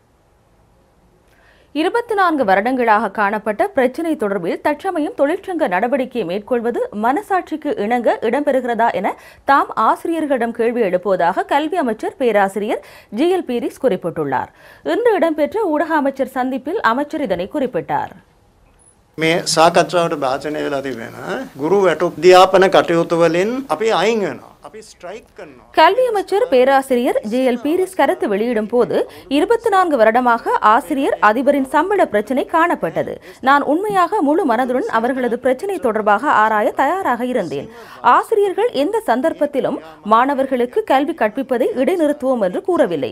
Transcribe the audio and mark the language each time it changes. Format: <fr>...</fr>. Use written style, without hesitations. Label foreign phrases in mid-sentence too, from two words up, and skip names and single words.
<ta>24 வருடங்களாக காணப்பட்ட பிரச்சினை தொடர்பில் தற்சமயம் தொழிற்சங்க நடவடிக்கையை மேற்கொள்வது மனசாட்சிக்கு இணங்க இடம்பெறுகிறதா என தாம் ஆசிரியர்களிடம் கேள்வி எழுப்புவதாக கல்வி அமைச்சர் பேராசிரியர் GL பீரிஸ் குறிப்பிட்டுள்ளார். இன்று இடம்பெற்ற ஊடக அமைச்சர் சந்திப்பில் அமைச்சர் இதனை குறிப்பிட்டார்.</ta> <si>මේ සාකච්ඡාවට භාජනය වෙලා තිබෙන ගුරු අධ්‍යාපන කටයුතු වලින් අපි අයින් වෙනවා. අපි ස්ට්‍රයික් කරනවා.</si> <ta>கல்வி அமைச்சர் பேராசிரியர் GL பீரிஸ் கருத்து வெளியிடும் போது 24 வருடமாக ஆசிரியர் அதிபரின் சம்பள பிரச்சினை காணப்பட்டது. நான் உண்மையாக முழு மனதுடன் அவர்களது பிரச்சினை தொடர்பாக ஆராய தயாராக இருந்தேன். ஆசிரியர்கள் எந்த சந்தர்ப்பத்திலும் மாணவர்களுக்கு கல்வி கற்பிப்பதை இடைநிறுத்துவோம் என்று கூறவில்லை.</ta>